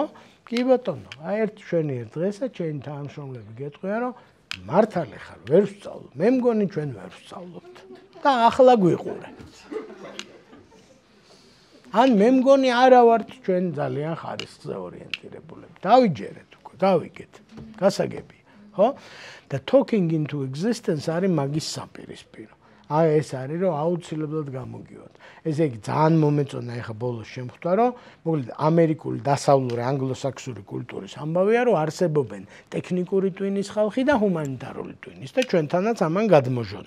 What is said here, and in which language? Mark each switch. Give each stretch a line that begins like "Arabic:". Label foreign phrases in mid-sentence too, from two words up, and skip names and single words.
Georgian: კი ბატონო, ჩვენი ერთ დღესა ჩემი თანამშრომლები გეტყვია, რომ მართალი ხარ, ვერ ვსწავლობ. მე მგონი ჩვენ ვერ ვსწავლობთ და ახლა გვიყურე. ან მე მგონი არა ვართ ჩვენ ძალიან ხარისხზე ორიენტირებულები. დავიჯერეთ უკვე, დავიგეთ. გასაგებია, ხო? და
English: talking into existence
Georgian: არის მაგის საპირისპირო. ეს არის რომ აუცილებლად გამოგივათ. ესე იგი ძალიან მომეწონა ეხა ბოლოს შემხვდა რომ მოკლედ ამერიკული დასავლური ანგლოსაქსური კულტურის ამბავია რომ არსებობენ ტექნიკური ტვინის ხალხი და ჰუმანიტარული ტვინის და ჩვენთანაც ამან გადმოჟონა.